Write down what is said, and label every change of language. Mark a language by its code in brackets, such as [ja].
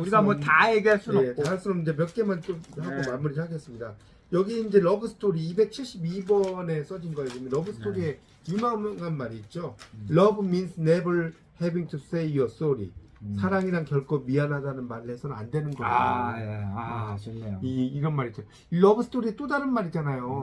[ko] 우리가 뭐 다 얘기할 수는 네, 없고. 다 할 수는 없는데 몇 개만 좀 하고 네. 마무리 하겠습니다. 여기 이제 러브 스토리 272번에 써진 거예요. 보면 러브 스토리에 유명한 말이 있죠. [en] Love means never having to say you're sorry. [ko] 사랑이란 결코 미안하다는 말을 해서는 안 되는 거예요. 좋네요. 이런 말 있죠. 러브 스토리의 또 다른 말이잖아요.